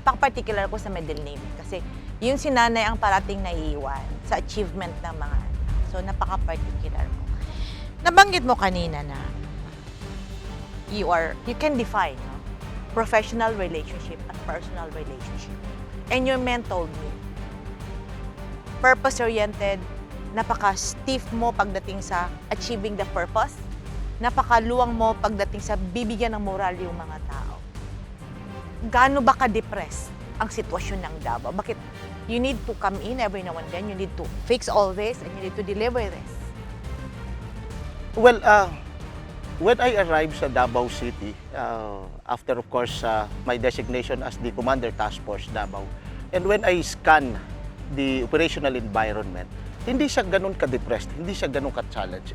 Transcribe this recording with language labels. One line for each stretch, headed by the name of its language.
Filipino: Napaka-particular ko sa middle name kasi yung si nanay ang parating naiiwan sa achievement ng mga anak. So, napaka-particular ko. Nabanggit mo kanina na you can define professional relationship and personal relationship. And your men told me, purpose-oriented, napaka-stiff mo pagdating sa achieving the purpose, napakaluwang mo pagdating sa bibigyan ng moral yung mga tao. Gaano ba ka-depressed ang sitwasyon ng Davao?
English: Bakit you need to come in every now and then, you need to fix all this, and you need to deliver this? Well, when I arrived sa Davao City, after of course my designation as the Commander Task Force Davao, and when I scan the operational environment, hindi siya ganun ka-depressed, hindi siya ganun ka-challenge.